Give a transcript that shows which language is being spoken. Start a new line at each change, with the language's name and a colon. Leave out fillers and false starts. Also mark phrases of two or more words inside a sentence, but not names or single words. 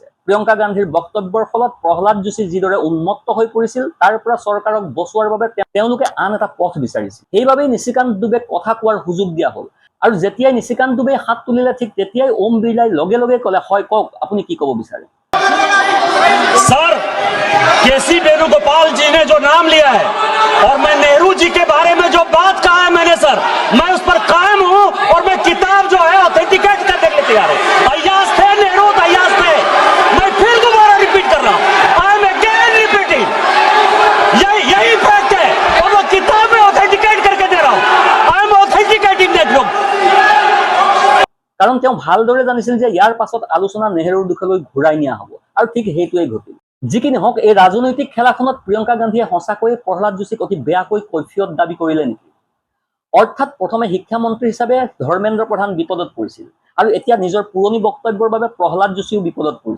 Assamese: প্ৰিয়ংকা গান্ধীৰ বক্তব্যৰ ফলত প্ৰহ্লাদ যোশী যিদৰে উন্মত্ত হৈ পৰিছিল, তাৰ পৰা চৰকাৰক বচোৱাৰ বাবে তেওঁলোকে আন এটা পথ বিচাৰিছিল। সেইবাবেই নিশিকান্ত দুবেক কথা কোৱাৰ সুযোগ দিয়া হ'ল। আৰু যেতিয়াই নিশিকান্ত দুবে হাত তুলিলে, ঠিক তেতিয়াই ওম বিৰলাই লগে লগে ক'লে, হয় কওক, আপুনি কি ক'ব বিচাৰে।
Hindi: सर, केसी वेणुगोपाल जी ने जो नाम लिया है और मैं नेहरू जी के बारे में जो बात कहा है मैंने सर, मैं उस पर कायम हूं और मैं किताब जो है ऑथेंटिकेट करने के लिए तैयार हूं। अय्याज थे नेहरू, अय्याज थे, मैं फिर दोबारा रिपीट कर रहा हूं,
English: I am again repeating,
Hindi: यही फैक्ट है और मैं किताब में ऑथेंटिकेट करके दे रहा हूं।
English: I am authenticating that book.
Assamese: কাৰণ তেওঁ ভালদৰে জানিছিল যে ইয়াৰ পাছত আলোচনা নেহেৰুৰ দিশলৈ ঘূৰাই নিয়া হ'ব, আৰু ঠিক সেইটোৱেই ঘটিল। যি কি নহওক, এই ৰাজনৈতিক খেলাখনত প্ৰিয়ংকা গান্ধীয়ে সঁচাকৈয়ে প্ৰহ্লাদ যোশীক অতি বেয়াকৈ কৈফিয়ত দাবী কৰিলে নেকি? অৰ্থাৎ প্ৰথমে শিক্ষামন্ত্ৰী হিচাপে ধৰ্মেন্দ্ৰ প্ৰধান বিপদত পৰিছিল আৰু এতিয়া নিজৰ পুৰণি বক্তব্যৰ বাবে প্ৰহ্লাদ যোশীও বিপদত পৰিছিল।